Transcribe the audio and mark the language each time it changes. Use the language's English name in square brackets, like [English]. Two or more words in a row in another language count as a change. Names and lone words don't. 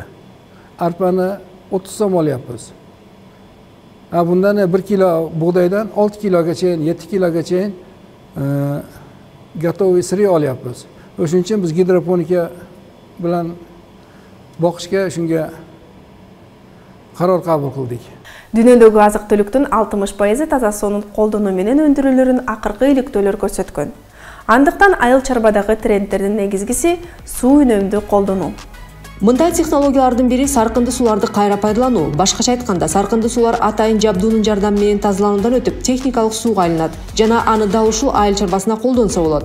[Uzbek] Arpani 30 so'm olyapmiz. Bundan 1 kilo bug'doydan 6 kilogacha, 7 kilogacha готовый sirey olyapmiz. O'shuning uchun biz gidroponika bilan boqishga shunga qaror qabul qildik. [Kyrgyz] Dünyodagi azык-түлүктүн 60% таза суунун колдонуу менен өндүрүлөрүн акыркы иликтөөлөр көрсөткөн. Андыктан айыл чарбадагы трендтердин негизгиси суу үнөмдү колдонуу. Мындай технологиялардын бири саркынды суларды кайра пайдалануу. Башкача айтканда, саркынды сулар атайын жабдуунун жардамы менен тазалануудан өтүп, техникалык сууга айланат жана аны дал ушул айыл чарбасына колдонсо болот.